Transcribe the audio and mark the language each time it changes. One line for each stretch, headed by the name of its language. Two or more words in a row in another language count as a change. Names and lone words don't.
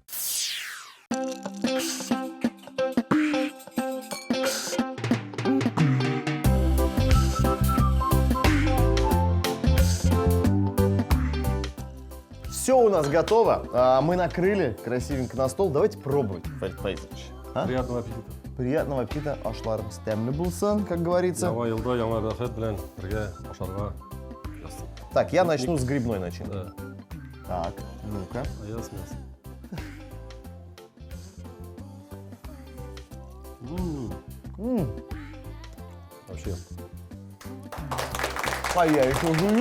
Russian: Все у нас готово. Мы накрыли красивенько на стол. Давайте пробовать, Фарид Файзович. Приятного аппетита. Приятного аппетита.
Tatar: Ашларымыз тәмле булсын,
Russian: как говорится.
Tatar: Яңа елда яңа бәхет белән бергә ашарга.
Russian: Так, я начну с грибной начинки. Да. Так, ну-ка. А я с мясом. Вообще. А я еще жую.